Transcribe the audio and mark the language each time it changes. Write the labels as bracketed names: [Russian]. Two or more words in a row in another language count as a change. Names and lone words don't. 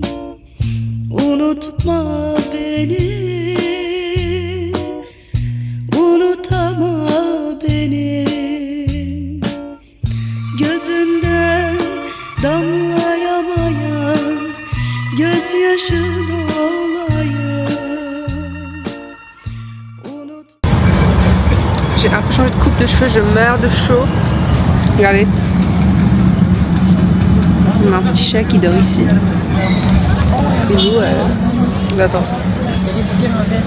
[Turkish] Unutma beni, unutama beni. Gözünden damlayamayan gözyaşın olayım. [French] J'ai un peu changé de coupe de cheveux, je meurs de chaud. Regardez. On a un petit chat qui dort ici. Et nous, attends. Il respire un verre.